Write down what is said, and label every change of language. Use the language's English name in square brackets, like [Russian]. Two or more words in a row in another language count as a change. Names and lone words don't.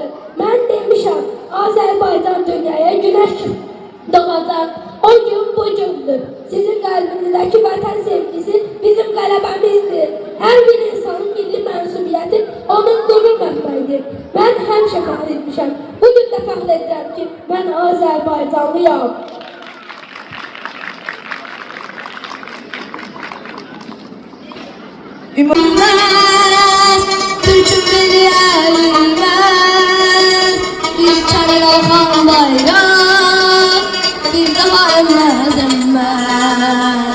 [Azerbaijani] Mən demişəm, Azərbaycan dünyaya güneş doğacaq. O gün bu gündür. Sizin qəlbinizdəki vətən sevgisi bizim qələbəmizdir. Hər bir insanın milli mənsubiyyəti onun qürur mənbəyidir. Mən həmişə fəxr etmişəm. Bugün də fəxr edirəm ki, mən Azərbaycanlıyam. [Turkish] Bilmez, Türk'üm beni eğilmez. Bir kere kalkan bayrak, bir daha emmez emmez.